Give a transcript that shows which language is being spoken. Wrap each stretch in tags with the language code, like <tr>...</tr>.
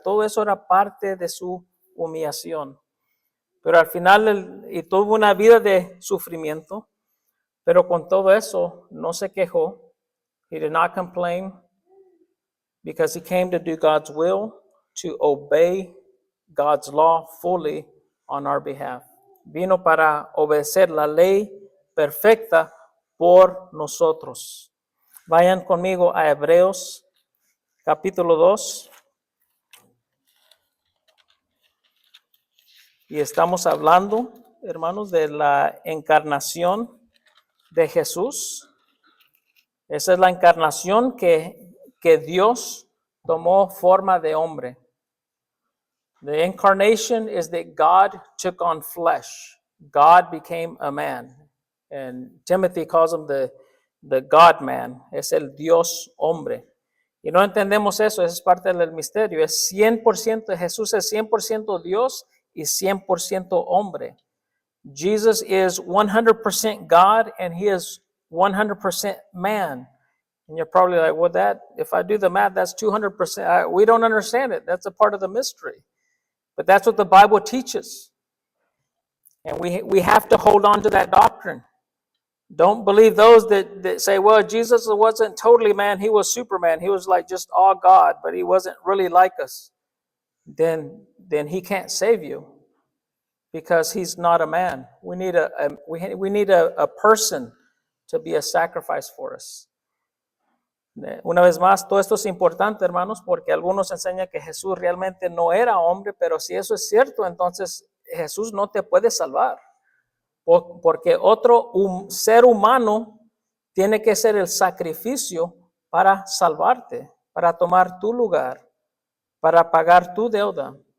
<es>Todo eso era parte de su humillación. Pero al final, y tuvo una vida de sufrimiento. Pero con todo eso no se quejó,</es> <en>He did not complain because he came to do God's will, to obey God's law fully on our behalf.</en> <es>Vino para obedecer la ley perfecta por nosotros. Vayan conmigo a Hebreos capítulo 2. Y estamos hablando, hermanos, de la encarnación de Jesús. Esa es la encarnación que Dios tomó forma de hombre.</es> <en>The incarnation is that God took on flesh. God became a man. And Timothy calls him the God man.</en> <es>Es el Dios hombre. Y no entendemos eso, es parte del misterio. Es 100%, Jesús es 100% Dios y 100% hombre.</es> <en>Jesus is 100% God and he is 100% man. And you're probably like, well, if I do the math, that's 200%. We don't understand it. That's a part of the mystery. But that's what the Bible teaches. And we have to hold on to that doctrine. Don't believe those that say, well, Jesus wasn't totally man, he was Superman. He was like just all God, but he wasn't really like us. Then he can't save you because he's not a man. We need a person to be a sacrifice for us.</en> <es>Una vez más, todo esto es importante, hermanos, porque algunos enseñan que Jesús realmente no era hombre, pero si eso es cierto, entonces Jesús no te puede salvar. Porque otro ser humano tiene que ser el sacrificio para salvarte, para tomar tu lugar, para pagar tu deuda.</es>